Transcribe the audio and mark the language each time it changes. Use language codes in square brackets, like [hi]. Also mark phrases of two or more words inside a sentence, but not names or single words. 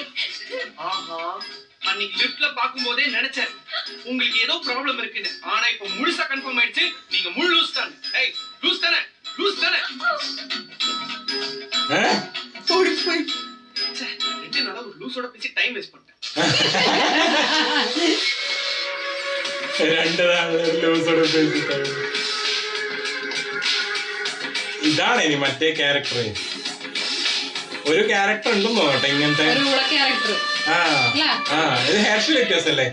[ta] ஆஹா, அன்னைக்கு லிஃப்ட்ல பாக்கும்போதே நினைச்சேன் உங்களுக்கு ஏதோ ப்ராப்ளம் இருக்குன்னு. ஆனா இப்போ முழுசா கன்ஃபார்ம் ஆயிடுச்சு, நீங்க முழு லூஸ் தான். ஏய், லூஸ் தானே? லூஸ் தானே? ஓடி போய் ரெண்டு நாளா ஒரு லூஸோட பேசி டைம் வேஸ்ட் பண்ணிட்டேன். [ml] ഇതാണ് ഇനി മറ്റേ ക്യാരക്ടർ. ഒരു ക്യാരക്ടർ ഉണ്ടെന്ന് തോന്നട്ടെ ഇങ്ങനത്തെ. ഇത് ഹെയർ സ്റ്റൈൽ വ്യത്യാസം അല്ലേ?